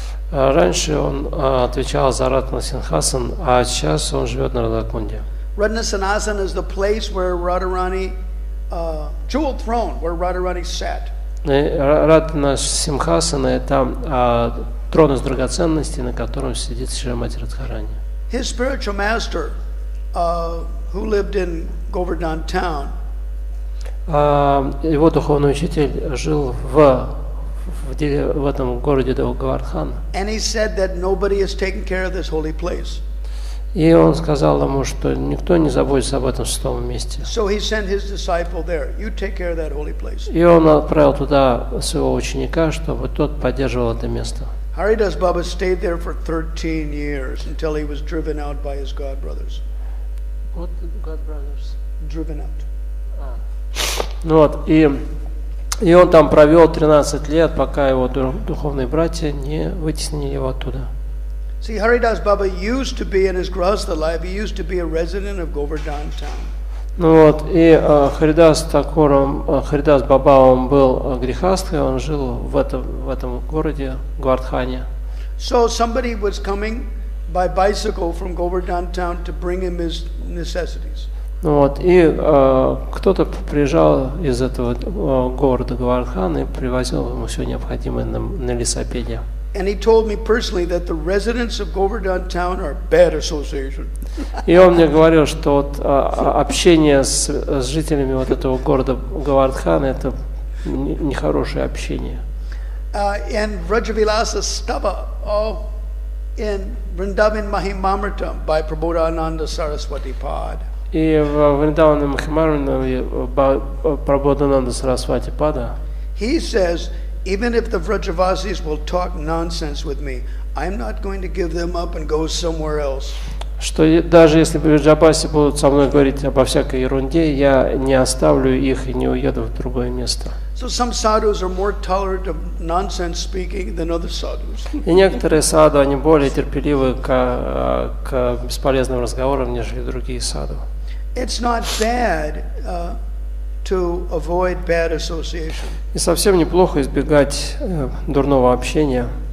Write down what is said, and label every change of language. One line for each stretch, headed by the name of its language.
Russian: Раньше он отвечал за Ратна Синхасан, а сейчас он живет на Радхакунде.
English: Ratna Sinhasan is the place where Radharani, jeweled throne, where Radharani sat.
Russian: Ратна Симхасана – это трон из драгоценностей, на котором сидит Шримати Радхарани.
English: His spiritual master, who lived in Govardhan town,
Russian: его духовный учитель жил в этом городе Govardhan.
English: and he said that nobody is taking care of this holy place.
Russian: И он сказал ему, что никто не заботится об этом святом месте.
English: So he sent his disciple there. You take care of that holy place.
Russian: И он отправил туда своего ученика, чтобы тот поддерживал это место.
English: Haridas Baba stayed there for 13 years until he was driven out by his god brothers. What God brothers? Driven out.
Russian: Ну вот, и он там провел 13 лет, пока его духовные братья не вытеснили его оттуда.
English: See, Haridas Baba used to be in his grahastha life. He used to be a resident of Govardhan town.
Russian: Ну вот, и Харидас Баба, он был грехастхой, он жил в этом городе, Гвардхане.
English: So somebody was coming by bicycle from Govardhan town to bring him his necessities.
Russian: Ну вот, и кто-то приезжал из этого города Гвардхан и привозил ему все необходимое на велосипеде.
English: And he told me personally that the residents of Govardhan town are bad association.
Russian: И он мне говорил, что вот общение с жителями вот этого города Гавардхан это нехорошее общение.
English: And Vrajavilasa Stava, in Vrindavan Mahimamritam by Prabodhananda Saraswati Pad.
Russian: И в Вриндаване Махимамритаме Прабодхананда Сарасвати Пада
English: he says, even if the Vrajavasis will talk nonsense with me, I'm not going to give them up and go somewhere else.
Russian: что даже если в Джабасе будут со мной говорить обо всякой ерунде, я не оставлю их и не уеду в другое место.
English: So some sadhus are more tolerant of nonsense speaking than other sadhus.
Russian: И некоторые саду, они более терпеливы к бесполезным разговорам, нежели другие саду.
English: It's not bad to avoid bad association.
Russian: И совсем неплохо избегать дурного общения.